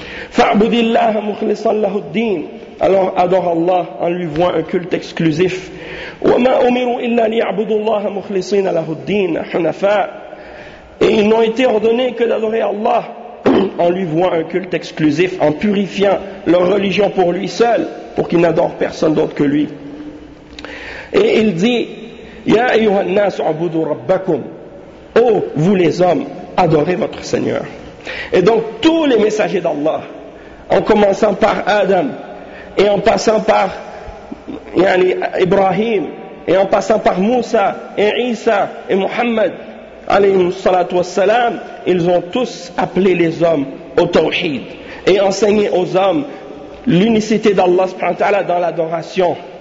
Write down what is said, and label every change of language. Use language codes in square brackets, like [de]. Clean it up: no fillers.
[ar] Fa'budillaha mukhlishan lahu ad-din. [fr] Alors adore Allah en lui vouant un culte exclusif. [ar] وَمَا أُمِرُوا إِلَّا لِيَعْبُدُوا اللَّهَ مُخْلِصِينَ لَهُ الدِّينَ حُنَفَاءَ. [fr] Et ils n'ont été ordonnés que d'adorer Allah en lui vouant un culte exclusif, en purifiant leur religion pour lui seul, pour qu'ils n'adorent personne d'autre que lui. Et il dit: [ar] يَا أَيُّهَا النَّاسُ عَبُدُوا رَبَّكُمْ. [fr] Ô vous les hommes, adorez votre Seigneur. Et donc tous les messagers d'Allah, en commençant par Adam et en passant par Yani Ibrahim, et en passant par Moussa et Isa et Muhammad alayhi salatu wassalam, ils ont tous appelé les hommes au tawhid et enseigné aux hommes l'unicité d'Allah subhanahu wa ta'ala dans l'adoration.